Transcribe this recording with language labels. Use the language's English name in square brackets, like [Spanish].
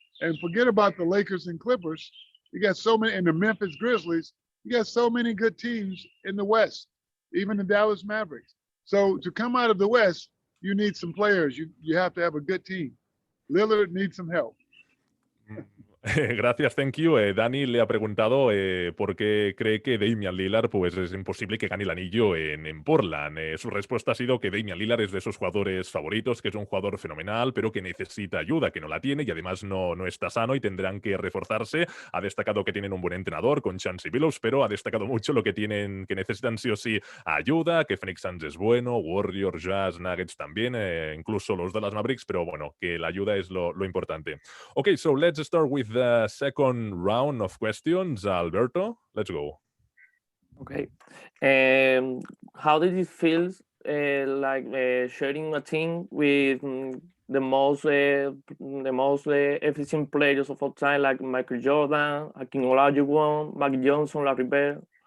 [English] And forget about the Lakers and Clippers. You got so many, and the Memphis Grizzlies. You got so many good teams in the West, even the Dallas Mavericks. So to come out of the West, you need some players. You have to have a good team. Lillard needs some help. [Spanish] Gracias, [English] thank you. [Spanish] Dani le ha preguntado por qué cree que Damian Lillard pues es imposible que gane el anillo en Portland. Su respuesta ha sido que Damian Lillard es de esos jugadores favoritos, que es un jugador fenomenal, pero que necesita ayuda, que no la tiene y además no está sano y tendrán que reforzarse. Ha destacado que tienen un buen entrenador con Chauncey Billups, pero ha destacado mucho lo que tienen, que necesitan sí o sí ayuda, que Phoenix Suns es bueno, Warriors, Jazz, Nuggets también, incluso los Dallas Mavericks, pero bueno, que la ayuda es lo importante. [English] Okay, so let's start with the second round of questions. Alberto, let's go. Okay. How did it feel sharing a team with the most efficient players of all time, like Michael Jordan, Hakeem Olajuwon, Magic Johnson, Larry Bird?